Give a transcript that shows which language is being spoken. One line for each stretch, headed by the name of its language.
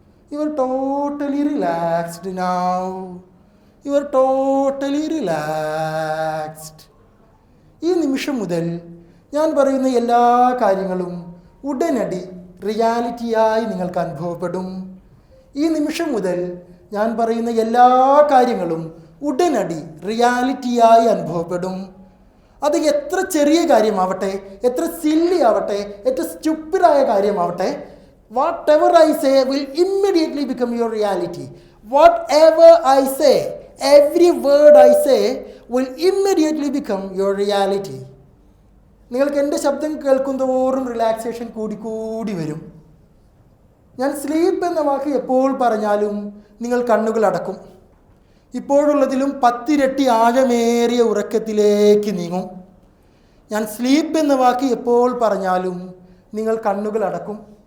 English: You are totally relaxed now. You are totally relaxed.
Malayalam: ഈ നിമിഷം മുതൽ ഞാൻ പറയുന്ന എല്ലാ കാര്യങ്ങളും ഉടനടി റിയാലിറ്റിയായി നിങ്ങൾക്ക് അനുഭവപ്പെടും. ഈ നിമിഷം മുതൽ ഞാൻ പറയുന്ന എല്ലാ കാര്യങ്ങളും ഉടനടി റിയാലിറ്റിയായി അനുഭവപ്പെടും. അത് എത്ര ചെറിയ കാര്യമാവട്ടെ, എത്ര സില്ലി ആവട്ടെ, എത്ര സ്റ്റുപ്പിഡായ കാര്യമാവട്ടെ,
English: whatever I say will immediately become your reality. Whatever I say, every word I say will immediately become your reality.
Malayalam: നിങ്ങൾക്ക് എൻ്റെ ശബ്ദം കേൾക്കുന്തോറും റിലാക്സേഷൻ കൂടി വരും. ഞാൻ സ്ലീപ്പ് എന്ന വാക്ക് എപ്പോൾ പറഞ്ഞാലും നിങ്ങൾ കണ്ണുകൾ അടക്കും. ഇപ്പോഴുള്ളതിലും 10 ഇരട്ടി ആഴമേറിയ ഉറക്കത്തിലേക്ക് നീങ്ങും. ഞാൻ സ്ലീപ്പ് എന്ന വാക്ക് എപ്പോൾ പറഞ്ഞാലും നിങ്ങൾ കണ്ണുകൾ അടക്കും.